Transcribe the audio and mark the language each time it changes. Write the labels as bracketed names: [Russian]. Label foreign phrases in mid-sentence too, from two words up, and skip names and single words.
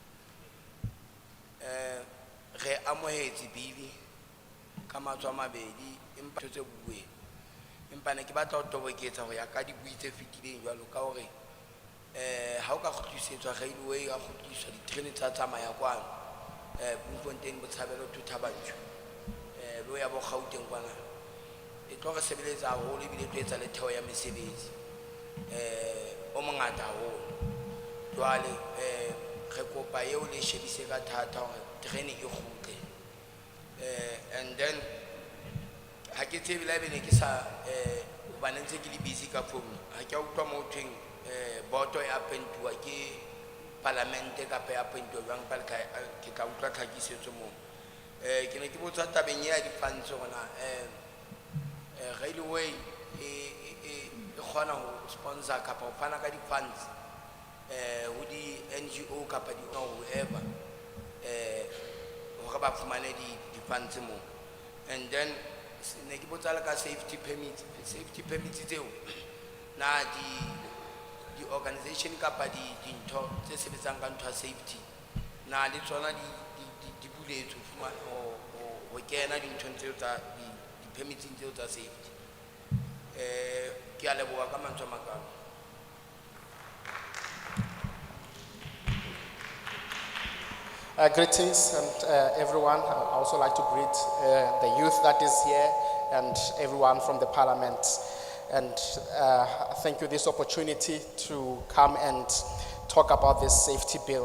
[Southern Sotho] Re amohetse bili ka matswa a mabedi empa tse buwe empa ne ke batla ho toboketsa ho ya ka dibui tse fetileng jwalo ka hore ha o ka kgutlisetswa railway ka kgutliswa diterene tsa tsamaya kwano Bloemfontein Botshabelo to Thabanchu lo ya bo Gauteng kwana e tlo re sebeletsa haholo ebile tlo etsa le theo ya mesebetsi o mongata haholo. Jwale re kopa eo le shebise ka thata hore terene e kgutle. [English] And then [Southern Sotho] ha ke tsebe la bene ke sa hobane ntse ke le busy ka phone ha ke a utlwa mo thweng boto e appointuwa ke parlamente kapa e appointuwa jwang pele ke ka utlwa tlhakisetso moo. Ke ne ke botsa tabeng ya di-funds gona railway e kgona ho sponsor kapa ho fana ka di-funds ho di-NGO kapa whoever hore ba fumane di-funds moo. [English] And then [Southern Sotho] ne ke botsa le ka [English] safety permits [Southern Sotho] tseo na di-organization kapa dintho tse sebetsang ka ntho ya safety na le tsona di buletswe ho kena dinthong tseo tsa di-permitsing tseo tsa safety. Ke a leboha ka mantswe a makalo. [English] Greetings and everyone. I also like to greet the youth that is here and everyone from the parliament. And thank you for this opportunity to come and talk about this safety bill.